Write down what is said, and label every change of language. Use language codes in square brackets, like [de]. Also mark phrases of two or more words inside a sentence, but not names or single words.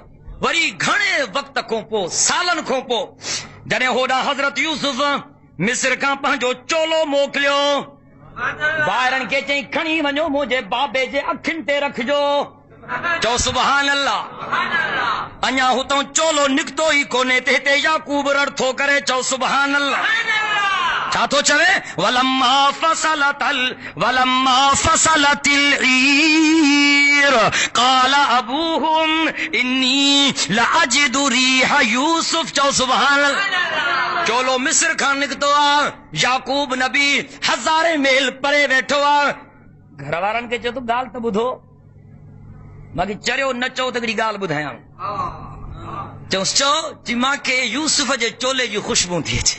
[sd] वरी घणे वक़्त खां पोइ, सालनि खां पोइ, जॾहिं होॾां हज़रत यूसुफ मिस्र खां पंहिंजो चोलो मोकिलियो, ॿाहिरनि खे चई खणी वञो मुंहिंजे बाबे जे अखियुनि ते रखिजो। चओ [ar] سبحان الله. [sd] अञा हुतां चोलो निकितो ई कोन्हे त हिते याकूब रड़ थो करे। चओ [ar] سبحان الله. [sd] छा थो चवे? [ar] ولما فصلت العير قال أبوهم إني لأجد ريح يوسف. [sd] चओ [ar] سبحان الله. [sd] चोलो मिस्र खां निकितो आहे, याकूब नबी हज़ारे मेल परे वेठो आहे। घर वारनि खे चए थो ॻाल्हि त ॿुधो, मांखे चरियो न चओ त हिकिड़ी ॻाल्हि ॿुधायां। चऊंसि चओ चई मांखे यूसुफ जे चोले जी ख़ुशबू थी अचे।